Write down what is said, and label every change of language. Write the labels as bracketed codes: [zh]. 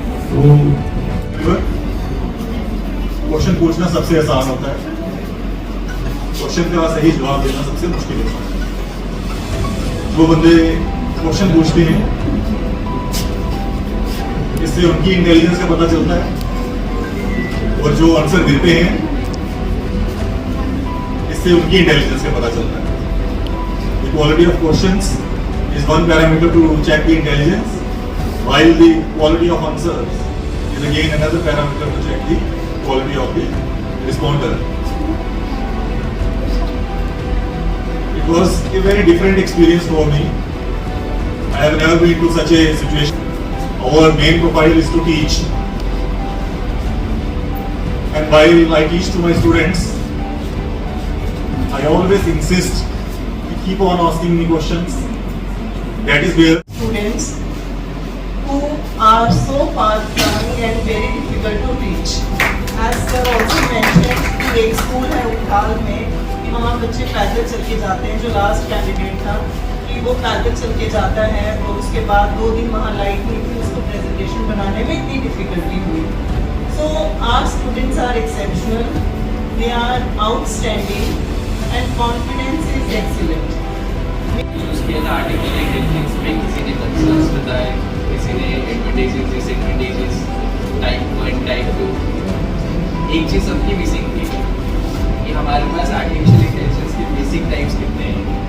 [hi] तो क्वेश्चन पूछना सबसे आसान होता है, क्वेश्चन का सही जवाब देना सबसे मुश्किल होता है। वो बंदे क्वेश्चन पूछते हैं, इससे उनकी इंटेलिजेंस का पता चलता है, और जो आंसर देते हैं इससे उनकी इंटेलिजेंस का पता चलता है। [en] The quality of questions is one parameter to check the intelligence, while the quality of answers is again another parameter to check the quality of the responder. It was a very different experience for me. I have never been to such a situation. Our main profile is to teach, and while I teach to my students, I always insist to keep on asking me questions. That is where students who are so far flung and very difficult to reach. As sir also mentioned [hi] कि एक school है उठाल में कि वहाँ बच्चे पैदल चल के जाते हैं, जो लास्ट कैंडिडेट था कि वो पैदल चल के जाता है और उसके बाद 2 दिन वहाँ लाइट नहीं थी, उसको प्रेजेंटेशन बनाने में इतनी डिफिकल्टी हुई. [en] So our students are exceptional, they are outstanding and confidence is excellent. [hi] उसके अंदर आर्टिफिशियल इंटेलिजेंस में किसी ने कंसर्न्स बताए, किसी ने एडवांटेजेस डिसएडवांटेजेस, टाइप 1 टाइप 2. एक चीज़ सबकी मिसिंग थी कि हमारे पास आर्टिफिशियल इंटेलिजेंस के बेसिक टाइप्स कितने हैं.